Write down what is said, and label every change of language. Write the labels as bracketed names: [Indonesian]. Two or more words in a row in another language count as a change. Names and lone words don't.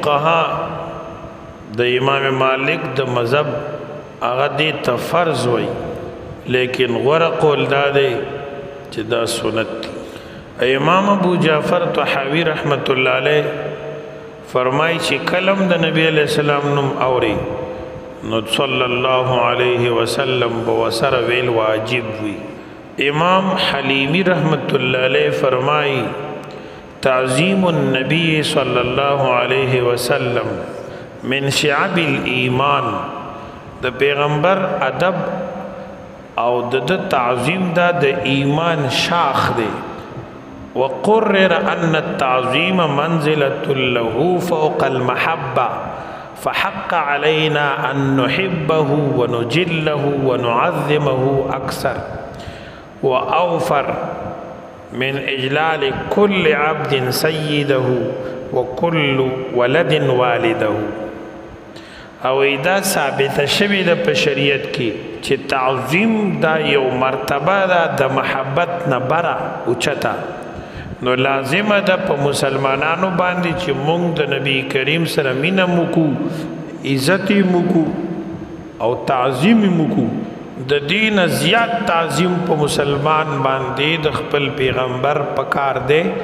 [Pashto] فقها د امام مالک د مذهب هغه دیتا فرض وی لیکن غوره قول دا دی چې دا سنت دی امام ابو جعفر طحاوی [Arabic] رحمت الله علیه [Pashto] فرمای چې کلم د نبی علیہ السلام نوم اوري نو [Arabic] صلی الله علیه وسلم [Pashto] بوسر ویل واجب وی امام حلیمی [Arabic] رحمت اللہ علیہ [Pashto] فرمائی [Arabic] تعظیم النبی صلی اللہ علیہ وسلم من شعب الایمان [Pashto] د پیغمبر ادب او د تعظیم دا د ایمان شاخ دی [Arabic] وقرر ان التعظیم منزلة له فوق المحبة فحق علينا أن نحبه ونجله ونعظمه أكثر وأوفر من إجلال كل عبد سيده وكل ولد والده [Pashto] او اذا ثابت شوی د بشریت کې چې تعظیم دا یو مرتبه ده د محبت نه بره اوچته نو لازم ده په مسلمانانو باندې چې مونږ د نبی کریم سره مینه وکړو عزت یې وکړو او تعظیم یې وکړو د دین زیات تعظیم په مسلمان باندې د خپل پیغمبر پکار دی